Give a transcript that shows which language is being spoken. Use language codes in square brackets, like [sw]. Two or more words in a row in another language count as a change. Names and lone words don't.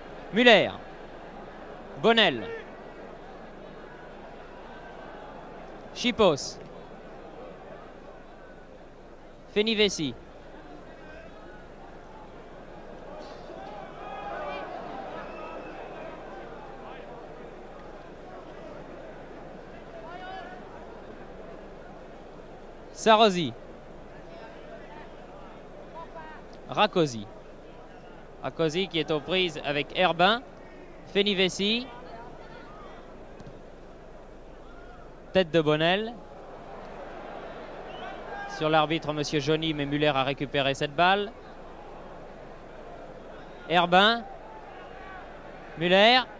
[fr] Muller. Bonnel. Chipos. Fenivesi. Sarosi. Rakosi. Rakosi qui est aux prises avec Herbin. Fenivesi. Tête de Bonnel. Sur l'arbitre, Monsieur Johnny, mais Muller a récupéré cette balle. Herbin. Muller.